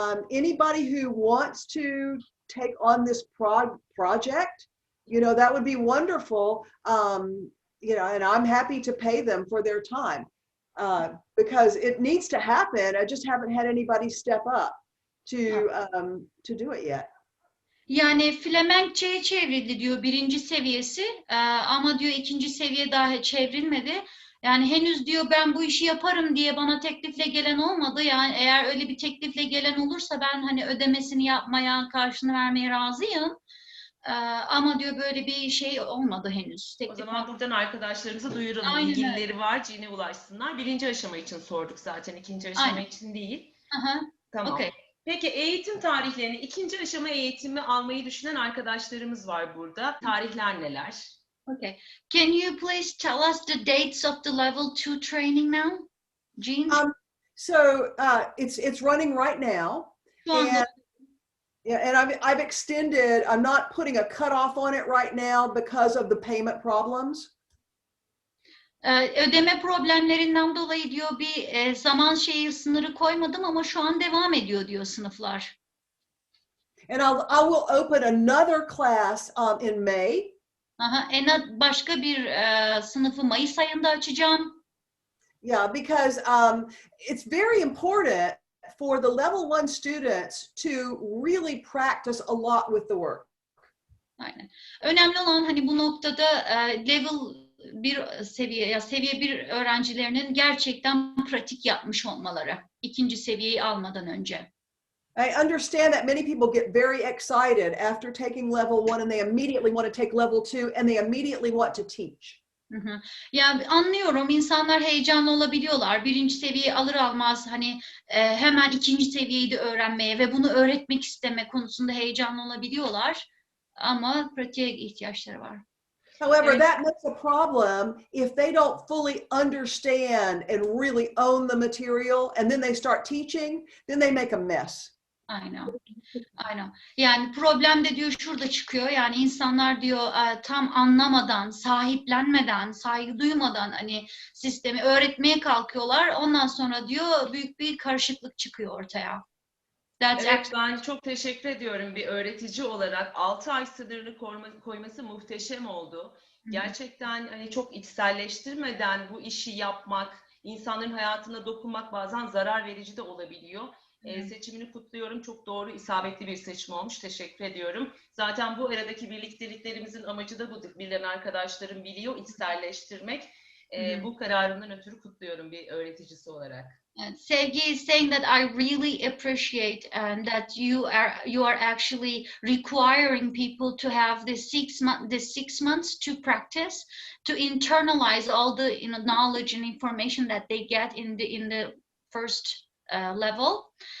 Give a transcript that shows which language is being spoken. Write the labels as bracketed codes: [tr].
[en] Anybody who wants to take on this project, that would be wonderful. And I'm happy to pay them for their time because it needs to happen. I just haven't had anybody step up to do it yet. [tr] Yani Flemenkçe'ye çevrildi diyor 1. seviyesi ama diyor 2. seviye daha çevrilmedi. Yani henüz diyor ben bu işi yaparım diye bana teklifle gelen olmadı. Yani eğer öyle bir teklifle gelen olursa ben hani ödemesini yapmaya, karşılığını vermeye razıyım. Ama diyor böyle bir şey olmadı henüz. O zaman buradan arkadaşlarımıza duyuralım. İlgilileri var, Jean'e ulaşsınlar. 1. aşama için sorduk zaten, 2. aşama için değil. Tamam. Okay. Peki eğitim tarihlerini, 2. aşama eğitimi almayı düşünen arkadaşlarımız var burada. Tarihler neler? [en] Okay. Can you please tell us the dates of the level 2 training now, Jean? It's running right now. And I've extended. I'm not putting a cutoff on it right now because of the payment problems. [tr] Ödeme problemlerinden dolayı diyor bir zaman sınırı koymadım ama şu an devam ediyor diyor sınıflar. [en] And I will open another class in May. [tr] Başka bir sınıfı Mayıs ayında açacağım. [en] Yeah, because it's very important for the level 1 students to really practice a lot with the work. [tr] Aynen. Önemli olan hani bu noktada level 1 seviye seviye 1 öğrencilerinin gerçekten pratik yapmış olmaları. 2. seviyeyi almadan önce. [en] I understand that many people get very excited after taking level 1 and they immediately want to take level 2 and they immediately want to teach. [tr] Yani anlıyorum, insanlar heyecanlı olabiliyorlar. Birinci seviyeyi alır almaz hani hemen ikinci seviyeyi de öğrenmeye ve bunu öğretmek isteme konusunda heyecanlı olabiliyorlar. Ama pratiğe ihtiyaçları var. [en] However, that makes a problem if they don't fully understand and really own the material and then they start teaching, then they make a mess. [tr] Aynen. Aynen. Yani problem de diyor şurada çıkıyor. Yani insanlar diyor tam anlamadan, sahiplenmeden, saygı duymadan hani sistemi öğretmeye kalkıyorlar. Ondan sonra diyor büyük bir karışıklık çıkıyor ortaya. Evet, ben çok teşekkür ediyorum bir öğretici olarak. 6 ay sınırını koyması muhteşem oldu. Gerçekten hani çok içselleştirmeden bu işi yapmak, insanların hayatına dokunmak bazen zarar verici de olabiliyor. Seçimini kutluyorum. Çok doğru, isabetli bir seçim olmuş. Teşekkür ediyorum. Zaten bu aradaki birlikteliklerimizin amacı da budur. Bilen arkadaşlarım biliyor, içselleştirmek. Bu kararından ötürü kutluyorum bir öğreticisi olarak. [en] Sevgi is saying that I really appreciate that you are actually requiring people to have the 6 months to practice, to internalize all the knowledge and information that they get in the first level.